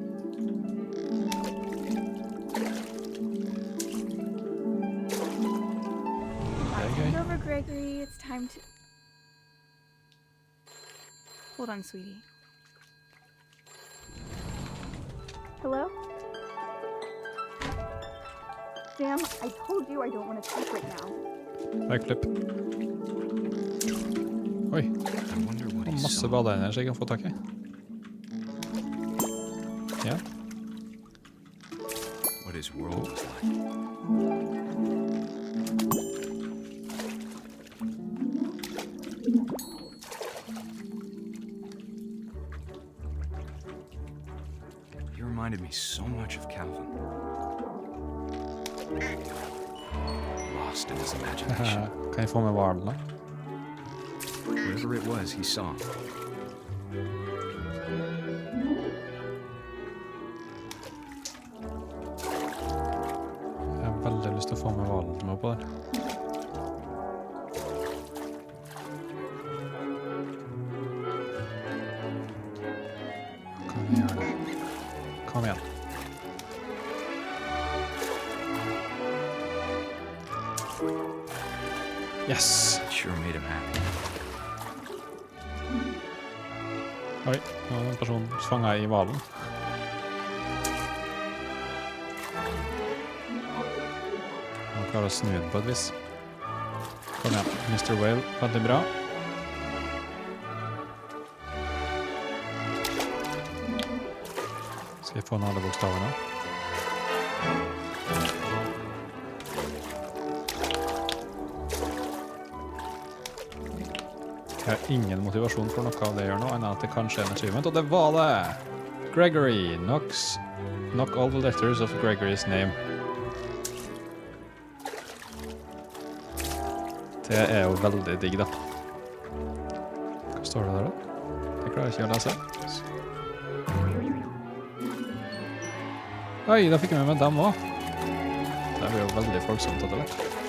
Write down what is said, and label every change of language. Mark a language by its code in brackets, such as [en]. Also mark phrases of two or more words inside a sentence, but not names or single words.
[en] Over, Gregory. It's time to... Hold on, sweetie. Hello? Sam, I told you I don't want to talk right now. Backflip. [no] Oi. Masse badeender så jeg kan få tak I. Ja. [en] What his world was like. Reminded me so much of Calvin. Lost in his imagination. [no] Kan jeg få med hvalen da? [en] Whatever it was he saw. [no] Jeg har veldig lyst til å få med hvalen som på der. Kan vi gjøre det? Kom igjen. [en] Yes! Sure made him happy. [no] Oi, nå en person fanget I hvalen. Han klarer å snu den på et vis. Kom igjen, Mr. Whale, veldig bra. Skal vi få ned alle bokstavene? Jeg har ingen motivasjon for noe av det jeg gjør nå, enn at det kanskje en achievement, og det var det! [en] Gregory knock all the letters of Gregory's name. [no] Det jo veldig digg da. Hva står det der da? Det klarer jeg ikke å lese. Oi, da fikk jeg med dem også. Det blir jo veldig folksomt etter hvert.